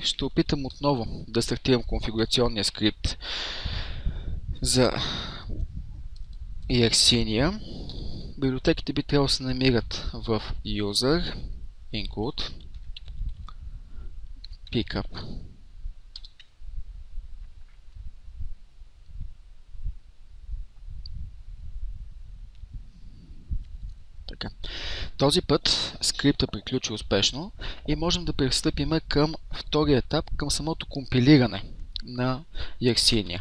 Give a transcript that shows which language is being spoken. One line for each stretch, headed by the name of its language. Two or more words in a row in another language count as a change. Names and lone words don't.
Bulgarian: Ще опитам отново да стартирам конфигурационния скрипт за Yersinia. Библиотеките би трябвало да се намират в
English: user include pickup.
Bulgarian: Така. Този път скрипта приключи успешно и можем да пристъпим към втория етап, към самото компилиране на Yersinia.